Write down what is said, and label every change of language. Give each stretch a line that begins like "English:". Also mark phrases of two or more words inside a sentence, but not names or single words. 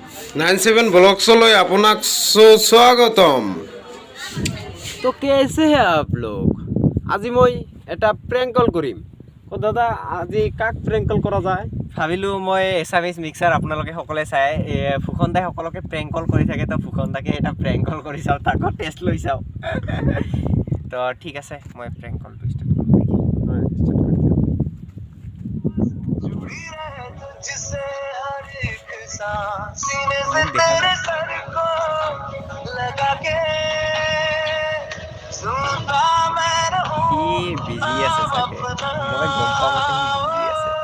Assamese: 97 ब्लॉग्सলৈ আপোনাক স্বাগতম।
Hindi: तो कैसे है आप लोग?
Assamese: আজি মই এটা
English: prank call
Assamese: কৰিম। দাদা আজি কাক
English: prank call
Assamese: কৰা যায়? ভাবিলোঁ মই এছামিজ মিক্সাৰ আপোনালোকে সকলোৱে চাই ফুকনদাই সকলোকে
English: prank call
Assamese: কৰি থাকে, তো ফুকনদাকে এটা
English: prank call
Assamese: কৰি চাওঁ, তাকো টেষ্ট লৈ চাওঁ। তো ঠিক আছে, মই
English: prank call
Assamese: ষ্টাৰ্ট সি বিজি আছে চাগে, মই গম পাওঁ মতে সি বিজি আছে।